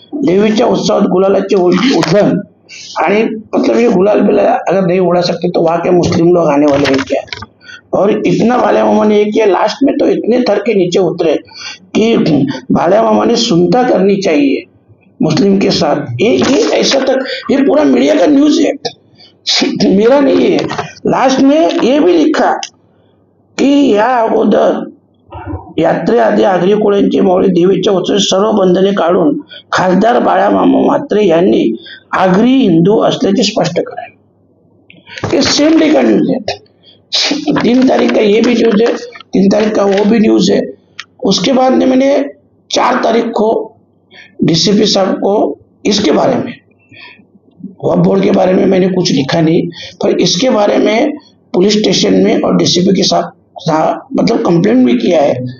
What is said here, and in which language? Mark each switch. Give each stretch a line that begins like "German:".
Marathi: देवीच्या उत्सवात गुलालाचे उधळण, आणि
Hindi: मतलब ये गुलाल बिलाल अगर नहीं उड़ा सकते तो वहाँ के मुस्लिम लोग आने वाले हैं क्या? और इतना बाला मामा ने किया, लास्ट में तो इतने थर के नीचे उतरे कि बाला मामा ने सुनता करनी चाहिए मुस्लिम के साथ। ये ऐसा तक, ये पूरा मीडिया का न्यूज है, मेरा नहीं है। लास्ट में ये भी लिखा की
Marathi: या अगोदर यात्रेआधी आगरी कोळ्यांची माऊली देवीच्या उत्सवात सर्व बंधने काढून खासदार बाळा मामा म्हात्रे यांनी आगरी हिंदू असल्याचे स्पष्ट करावे।
Hindi: ये सेम डे का न्यूज है। 3 तारीख का ये भी न्यूज है, 3 तारीख का वो भी न्यूज है। उसके बाद में मैंने 4 तारीख को डीसीपी साहब को इसके बारे में, वक्फ बोर्ड के बारे में मैंने कुछ लिखा नहीं, पर इसके बारे में पुलिस स्टेशन में और डीसीपी के साथ मतलब कंप्लेंट भी किया है।